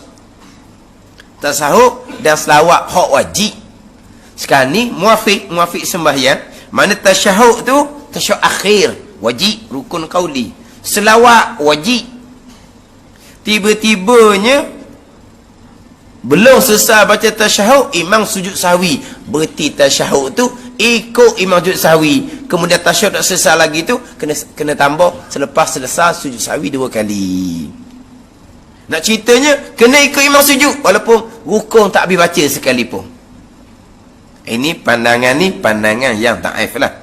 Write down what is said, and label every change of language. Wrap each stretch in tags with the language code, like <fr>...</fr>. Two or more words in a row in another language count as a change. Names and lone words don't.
<ms>Tasyahud dan selawat, hak wajib. Sekarang ni, muafiq sembahyang, mana tasyahud tu, tasyahud akhir, wajib, rukun qauli. Selawat, wajib. Tiba-tibanya, belum selesai baca tasyahud, imam sujud sahwi. Berarti tasyahud tu ikut imam sujud sahwi. Kemudian tasyahud tak selesai lagi tu kena tambah selepas selesai sujud sahwi 2 kali. Nak ceritanya kena ikut imam sujud walaupun rukun tak habis baca sekalipun. Ini pandangan yang dhaif lah.</ms>